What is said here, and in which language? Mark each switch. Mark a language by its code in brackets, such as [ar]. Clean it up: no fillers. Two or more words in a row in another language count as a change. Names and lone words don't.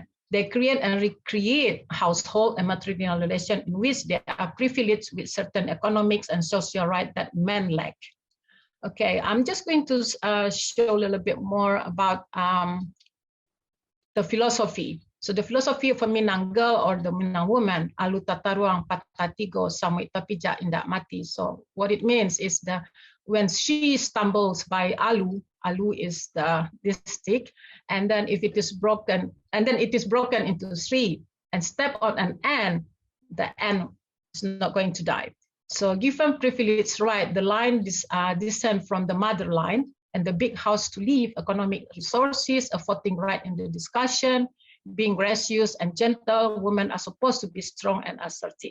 [en] They create and recreate household and matrilineal relations in which they are privileged with certain economics and social rights that men lack. Okay, I'm just going to show a little bit more about the philosophy. So the philosophy of a Minang girl or the Minang woman, [min] alu tataruang patatigo samui tapija indak mati. [en] So what it means is that when she stumbles by alu is this stick, and then if it is broken, and then it is broken into three, and step on an ant, the ant is not going to die. So given privileged right, the line descend from the mother line, and the big house to live, economic resources, a voting right in the discussion, being gracious and gentle, women are supposed to be strong and assertive.